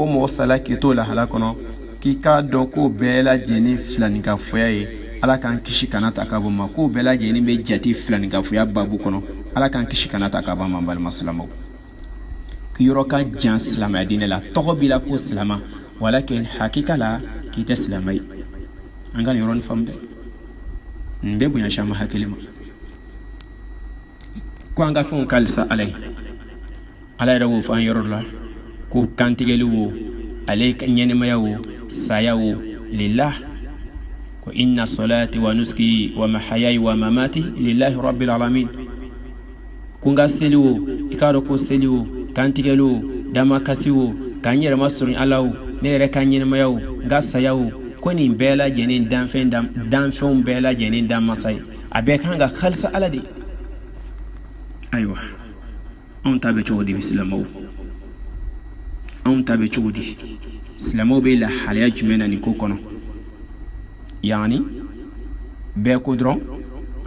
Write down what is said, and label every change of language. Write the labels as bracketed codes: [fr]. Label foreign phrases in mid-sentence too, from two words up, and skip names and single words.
[bm] mɔgɔ sala k'i to lahala kɔnɔ k'i k'a dɔn k'o bɛɛ lajɛlen filanikafoya ye ala k'an kisi kana ta ka bɔ ma k'o bɛɛ lajɛlen bɛ jate filanikafoya babu kɔnɔ ala k'an kisi kana ta ka bɔ ma balima silamɛw k'i yɔrɔ ka jan silamɛya diinɛ la tɔgɔ b'i la ko silama walakin hakika la k'i tɛ silamɛ ye an ka nin yɔrɔnin faamu dɛ nin bɛ bonya caman hakili ma ko an ka fɛnw ka halisa ala ye ala yɛrɛ wo fɔ an yɔrɔ la ko kantigɛli wo ale ɲɛnɛmaya wo saya wo lillah ko [ar] إن صلاتي ونسكي ومحياي ومماتي لله رب العالمين [bm] ko n ka seli wo i k'a dɔn ko seli wo kantigɛli wo damakasi wo ka n yɛrɛ masurunya ala wo ne yɛrɛ ka ɲɛnɛmaya wo n ka saya wo ko nin bɛɛ lajɛlen danfɛnw bɛɛ lajɛlen dan masa ye a bɛɛ kan ka halisa ala de ayiwa anw ta bɛ cogo di silamɛw anw ta bɛ cogo di silamɛw bɛ lahalaya jumɛn na nin ko kɔnɔ yani bɛɛ ko dɔrɔn an